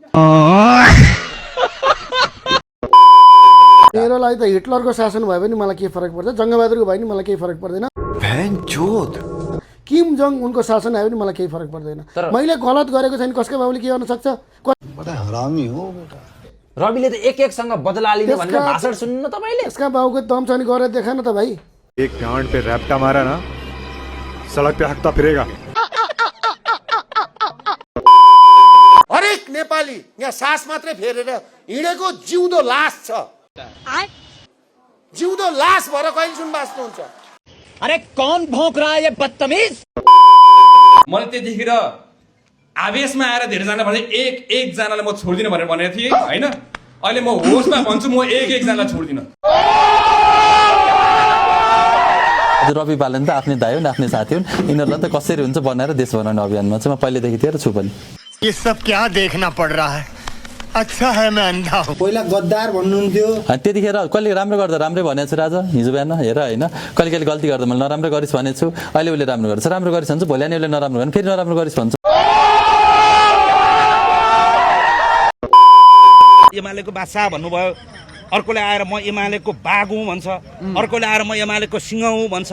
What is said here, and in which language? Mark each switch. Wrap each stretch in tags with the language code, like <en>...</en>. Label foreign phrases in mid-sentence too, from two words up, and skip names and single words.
<ne>मेरो लागि त हिटलरको शासन भयो भने मलाई के फरक पर्छ, जङ्गबहादुरको भयो भने मलाई केही फरक पर्दैन, किम जोङ उनको शासन आयो भने मलाई केही फरक पर्दैन। मैले गलत गरेको छैन, कसको बाबुले के गर्न सक्छ? रविले त एक-एकसँग बदला लिने भनेर भाषण सुन्नु तपाईले। यसका बाबुको दम छ नि गरेर देखा न त भाइ।</ne> <hi>एक गांड पे रैप्टा मारा ना सड़क पे हकता फिरेगा।</hi> <ne>हरेक नेपाली यहाँ सास मात्रै फेरेर हिँडेको जिउँदो लास छ। जिउँदो लास भएर कहिले सुन बाँच्नुहुन्छ?</ne> <hi>अरे कौन भौंक रहा है ये बदतमीज?</hi> <ne>मैले त्यतिखेर आवेशमा आएर धेरैजना भने एक जनालाई म छोड्दिनँ भनेर भनेको थिएँ होइन। अहिले म होसमा भन्छु, म एक जनालाई छोड्दिनँ। रवि बालन त आफ्नै दाइ हुन्, आफ्नै साथी हुन्, यिनीहरूलाई त कसरी हुन्छ बनाएर देश बनाउने अभियानमा चाहिँ म पहिलेदेखि थिएँ र छु पनि।</ne> <hi>ये सब क्या देखना पड़ रहा है? अच्छा है मैं अंधा हूँ।</hi> <ne>पहिला गद्दार भन्नुहुन्थ्यो, त्यतिखेर कहिले राम्रो गर्दा राम्रै भनेको छु राजा, हिजो बिहान हेर होइन। कहिले कहिले गल्ती गर्दा मैले नराम्रो गरिस् भनेको छु, अहिले उसले राम्रो गर्छ, राम्रो गरिस् भन्छ, भोलि अनि उसले नराम्रो गर्नु फेरि नराम्रो गरिस् भन्छ। एमालेको बादशाह भन्नुभयो, अर्कोले आएर म एमालेको बाघ हुँ भन्छ, अर्कोले आएर म एमालेको सिंह हुँ भन्छ।</ne>